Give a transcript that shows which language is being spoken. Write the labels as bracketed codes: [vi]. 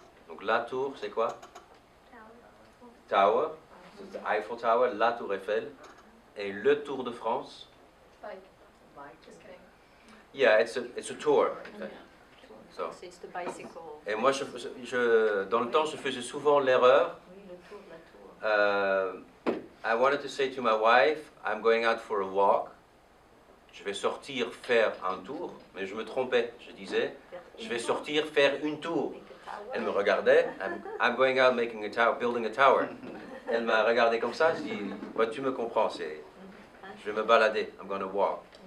[fr] Donc, la tour, c'est quoi? Tower. C'est the Eiffel Tower, la tour Eiffel. Et le Tour de France. [en] Just kidding. Yeah, it's a tour. So. It's the bicycle. [fr] Et moi, dans le temps, je faisais souvent l'erreur. Oui, le tour, la tour. [en] I wanted to say to my wife, I'm going out for a walk. [fr] Je vais sortir faire un tour, mais je me trompais. Je disais, je vais sortir faire une tour. Elle me regardait, [en] I'm going out making a tower, building a tower. [fr] Elle m'a regardé comme ça, je dis, bah, tu me comprends, je vais me balader, [en] I'm going to walk.